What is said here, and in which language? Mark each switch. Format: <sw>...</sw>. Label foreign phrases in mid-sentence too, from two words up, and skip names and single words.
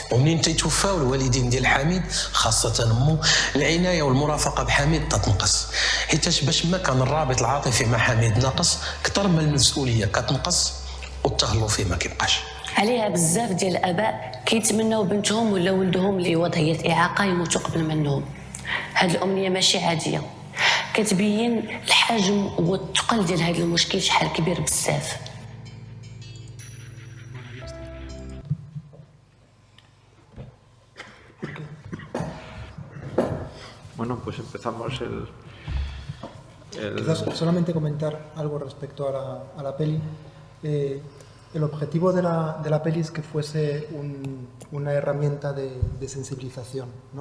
<ar>ومنين تيتوفاو الوالدين ديال حميد خاصه امه، العنايه والمرافقه بحميد تتنقص، حيتاش باش ما كان الرابط العاطفي مع حميد ناقص كثر ما المسؤوليه كتنقص والتهلو فيه ما كيبقاش. عليها بزاف ديال الاباء كيتمناو بنتهم ولا ولدهم اللي وضعيه اعاقه يموتوا قبل منهم. هذه الامنيه ماشي عاديه، كتبين الحجم والثقل ديال هذا المشكل شحال كبير بزاف.</ar> <es>Bueno, pues empezamos Quizás solamente comentar algo respecto a la peli. El objetivo de la peli es que fuese una herramienta de sensibilización, ¿no?</es>